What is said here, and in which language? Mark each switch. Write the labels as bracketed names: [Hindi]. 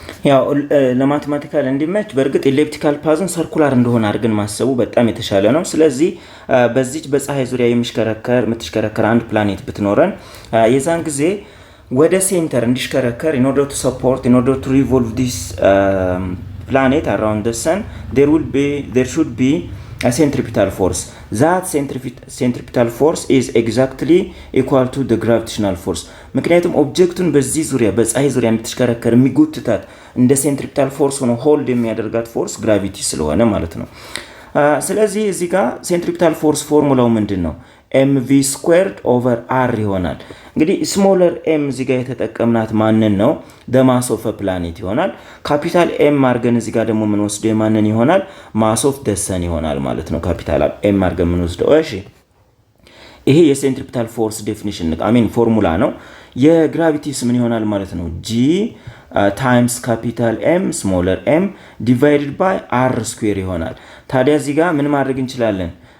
[Amharic] ያው ለማቴማቲካል እንዲመች በርግጥ ኤሊፕቲካል ፓዝን ሰርኩላር እንደሆነ አድርገን ማሰቡ በጣም የተሻለ ነው። ስለዚህ በዚች በፀሐይ ዙሪያ የምትሽከረከር አንድ ፕላኔት ብትኖረን የዛን ጊዜ ወደ ሴንተር እንዲሽከረከር [English] in order to revolve this planet around the sun there should be a centripetal force. That centripetal force is exactly equal to the gravitational force. [Amharic] ምክንያቱም ኦብጀክቱን በዚህ ዙሪያ በፀሐይ ዙሪያ እንድትሽከረከር የሚጎትታት እንደ ሴንትሪፒታል ፎርስ ሆኖ ሆልድ የሚያደርጋት ፎርስ ግራቪቲ ስለሆነ ማለት ነው። ስለዚህ እዚህ ጋር ሴንትሪፒታል ፎርስ ፎርሙላው ምንድነው? [English] mv squared over r [Amharic] ይሆናል። እንግዲህ ስሞለር m እዚህ ጋር የተጠቀምናት ማንን ነው? [English] the mass of a planet [Amharic] ይሆናል። ካፒታል m አርገን እዚህ ጋር ደግሞ ምን ወስደው ማንን ይሆናል? [English] mass of the sun [Amharic] ይሆናል ማለት ነው። ካፒታል m አርገን ምን ወስደው። እሺ ይሄ የሴንትሪፒታል ፎርስ ዴፊኒሽን ፎርሙላ ነው። የግራቪቲስ ምን ይሆናል ማለት ነው? [English] g times capital M smaller m divided by r square [Amharic] ይሆናል። ታዲያ እዚህ ጋር ምን ማድረግ እንችላለን?